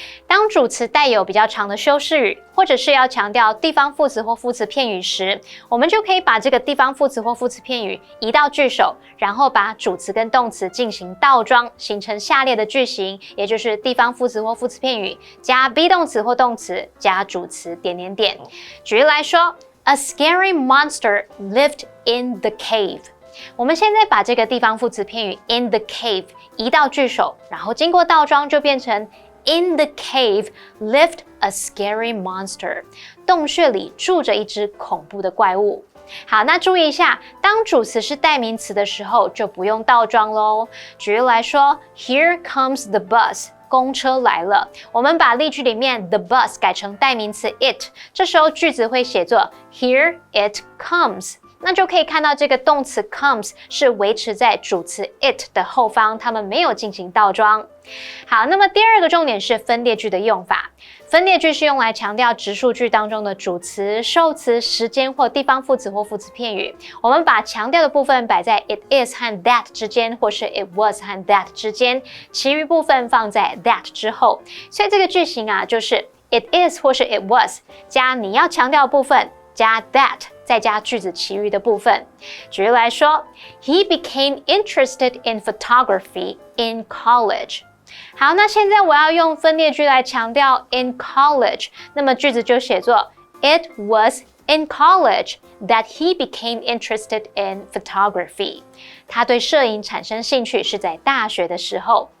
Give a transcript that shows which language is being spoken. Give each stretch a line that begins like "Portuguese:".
Chinese: 当主词带有比较长的修饰语，或者是要强调地方副词或副词片语时，我们就可以把这个地方副词或副词片语移到句首，然后把主词跟动词进行倒装，形成下列的句型，也就是地方副词或副词片语加 be 动词或动词加主词点。举例来说
English: ，A scary monster lived in the cave。
Chinese: 我们现在把这个地方副词片语 in the cave 移到句首，然后经过倒装就变成
English: In the cave lived a scary monster。
Chinese: 洞穴里住着一只恐怖的怪物。好，那注意一下，当主词是代名词的时候，就不用倒装咯。举例来说
English: ，Here comes the bus。
Chinese: 公车来了，我们把例句里面 the bus 改成代名词 it， 这时候句子会写作
English: Here it comes。
Chinese: 那就可以看到这个动词 comes 是维持在主词 it 的后方，它们没有进行倒装。好，那么第二个重点是分列句的用法。分列句是用来强调直述句当中的主词、受词、时间或地方副词或副词片语。我们把强调的部分摆在 it is 和 that 之间，或是 it was 和 that 之间，其余部分放在 that 之后。所以这个句型啊，就是 it is 或是 it was 加你要强调的部分，加 that 再加句子其余的部分。举例来说
English: ，He became interested in photography in college。
Chinese: 好，那现在我要用分列句来强调 in college， 那么句子就写作
English: It was in college that he became interested in photography。
Chinese: 他对摄影产生兴趣是在大学的时候。